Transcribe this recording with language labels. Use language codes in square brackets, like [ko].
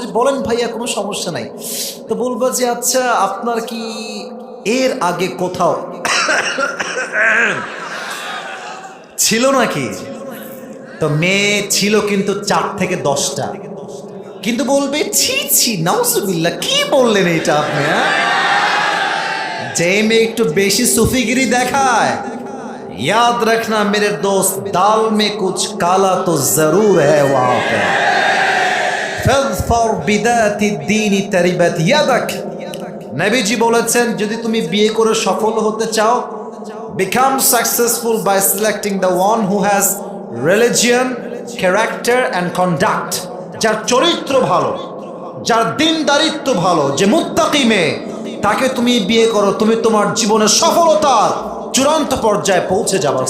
[bn] বলেন ভাইয়া, কোনো সমস্যা নাই। তো বলবো যে আচ্ছা আপনার কি এর আগে কোথাও ছিল নাকি? তো মেয়ে ছিল কিন্তু 4 থেকে 10টা, কিন্তু বলবে ছি ছি নাউজুবিল্লাহ, কি বললেন এটা আপনি? যে মেয়ে একটু বেশি সুফিগিরি দেখায়, [hi] याद रखना मेरे दोस्त, दाल में कुछ काला तो जरूर है वहां पे। फर बिदाती दीनी तरिबत यादक, [bn] নবীজি বলেছেন যদি তুমি বিয়ে করে সফল হতে চাও, [en] become successful by selecting the one who has religion, character and conduct, [bn] যার চরিত্র ভালো, যার দিনদারিত্ব ভালো, যে মুত্তাকি মেয়ে, তাকে তুমি বিয়ে করো, তুমি তোমার জীবনের সফলতার চূড়ান্ত পর্যায়ে পৌঁছে যাবার।